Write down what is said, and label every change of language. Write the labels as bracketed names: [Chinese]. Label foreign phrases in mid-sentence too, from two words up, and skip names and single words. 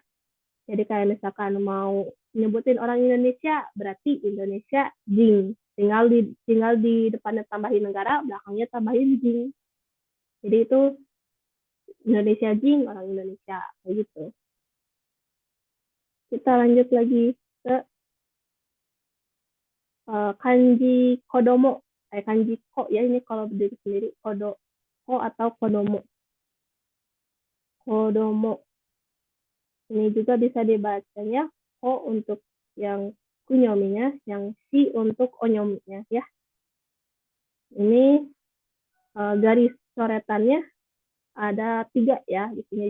[Indonesian] Jadi kayak misalkan mau nyebutin orang Indonesia, berarti Indonesia Jing. Tinggal di depannya tambahin negara, belakangnya tambahin Jing. Jadi itu Indonesia Jing, orang Indonesia kayak gitu. Kita lanjut lagi ke kanji kodomo. Kanji ko ya, ini kalau berdiri sendiri ko atau kodomo. Kodomo. Ini juga bisa dibacanya ko untuk yang kunyominya, yang si untuk onyominya ya. Ini garis coretannya ada 3 ya di sini.